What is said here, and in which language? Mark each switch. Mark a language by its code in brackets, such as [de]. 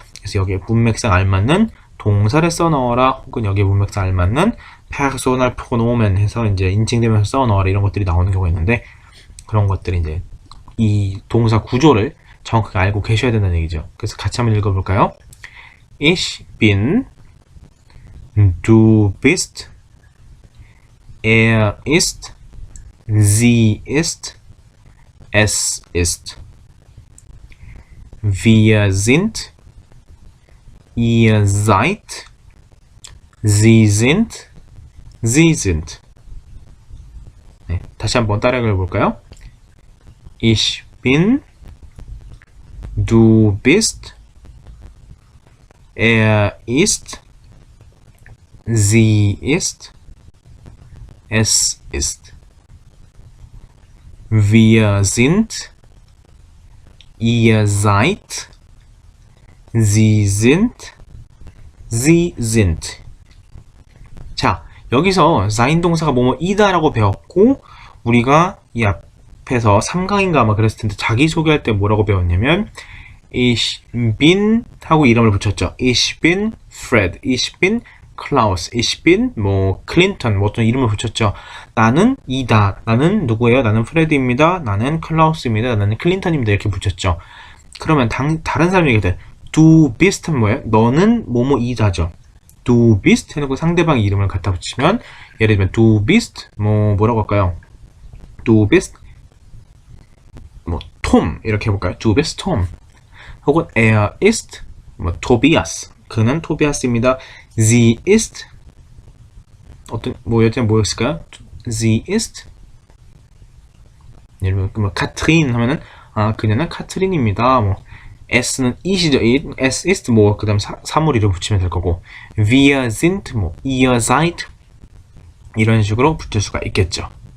[ko] 그래서 여기에 문맥상 알맞는 동사를 써넣어라 혹은 여기에 문맥상 알맞는 personal pronomen 해서 이제 인칭대명사 써넣어라 이런 것들이 나오는 경우가 있는데 그런 것들이 이제 이 동사 구조를 정확하게 알고 계셔야 된다는 얘기죠. 그래서 같이 한번 읽어볼까요? [de] Ich bin, du bist, er ist, sie ist, es ist. Wir sind, ihr seid, sie sind, sie sind. [ko] 네, 다시 한번 따라해 볼까요? [de] Ich bin, du bist, er ist, sie ist, es ist. Wir sind, ihr seid, sie sind, sie sind. [ko] 자, 여기서 sein 동사가 뭐뭐이다 라고 배웠고 우리가 이 앞에서 3강인가 아마 그랬을 텐데 자기소개할 때 뭐라고 배웠냐면 [de] Ich bin [ko] 하고 이름을 붙였죠. [de] Ich bin Fred, ich bin Klaus, ich bin 클린턴 [ko] 어떤 이름을 붙였죠. 나는 이다. 나는 누구예요? 나는 프레드입니다. 나는 클라우스입니다. 나는 클린턴입니다. 이렇게 붙였죠. 그러면 다른 사람이 얘기할 때 [de] Du bist [ko] 는 뭐예요? 너는 뭐뭐이다죠. [de] Du bist [ko] 해놓고 상대방 이름을 갖다 붙이면 예를 들면 Du bist 뭐라고 할까요? [de] Du bist Tom [ko] 이렇게 해볼까요? [de] Du bist Tom 혹은 Er ist Tobias [ko] 그는 토비아스입니다. [de] Sie ist [ko] 여튼 뭐였을까요? [de] Sie ist [ko] 예를 들면 카트린 하면은 그녀는 카트린입니다. S는 it이죠. it. S ist 뭐 그다음 사물이로 붙이면 될 거고 [de] wir sind [ko] 뭐 [de] ihr seid [ko] 이런 식으로 붙일 수가 있겠죠.